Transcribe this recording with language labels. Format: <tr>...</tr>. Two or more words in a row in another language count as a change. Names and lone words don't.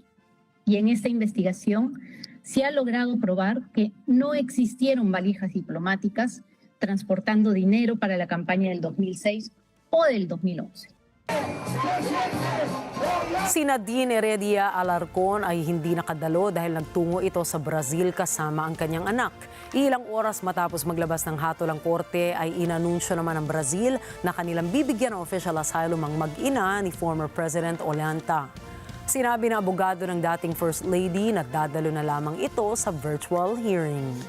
<es>Y en esta investigación se ha logrado probar que no existieron valijas diplomáticas transportando dinero para la campaña del 2006 o del 2011.</es> <tl>Si Nadine Heredia Alarcón ay hindi nakadalo dahil nagtungo ito sa Brazil kasama ang kanyang anak. Ilang oras matapos maglabas ng hatol ang korte ay inanunsyo naman ng Brazil na kanilang bibigyan ng</tl> <en>official asylum</en> <tl>ang mag-ina ni</tl> <en>former President</en> <tl>Ollanta. Sinabi ng abogado ng dating</tl> <en>First Lady</en> <tl>na dadalo na lamang ito sa</tl> <en>virtual hearing.</en>